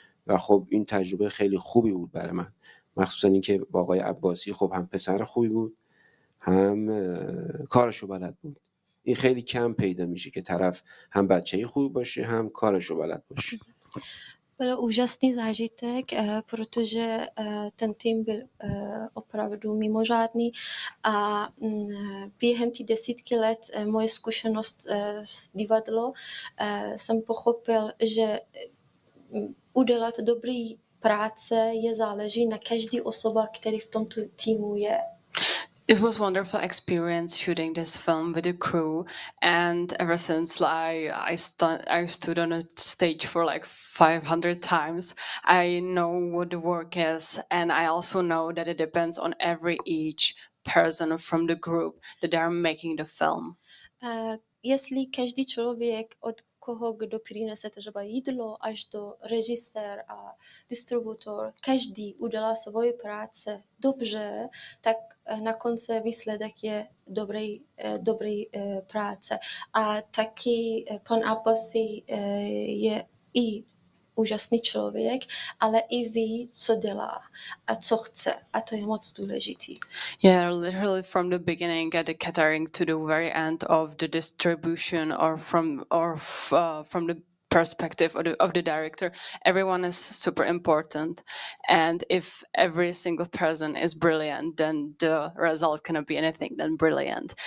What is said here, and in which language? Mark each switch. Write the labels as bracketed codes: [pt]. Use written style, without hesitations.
[fa] و خب این تجربه خیلی خوبی بود برای من، مخصوصا اینکه با آقای عباسی خب هم پسر خوبی بود هم کارشو بلد بود. این خیلی کم پیدا میشه که طرف هم بچه‌ی خوبی باشه هم kárešo بلد باشه. [cs] Byl úžasný zážitek, protože ten tým byl opravdu mimořádný a během těch 10 let moje zkušenost s divadlo jsem pochopil, že udělat dobrý práce je záleží na každý osoba, který v tom týmu je. [en] It was a wonderful experience shooting this film with the crew, and ever since I stood on a stage for like 500 times, I know what the work is, and I also know that it depends on each person from the group that they are making the film. [pl] Jeśli [cs] każdy człowiek, od kogo [ru] принесете [cs] jídlo až do režisér a distributor, každý udělá svoji práce dobře, tak na konci výsledek je dobrý práce. A taky pan Abbasi je i úžasný člověk, ale i ví, co dělá a co chce. A to je moc důležitý. [en] Yeah, literally from the beginning at the catering to the very end of the distribution, or from the perspective of the director, everyone is super important. And if every single person is brilliant, then the result cannot be anything than brilliant.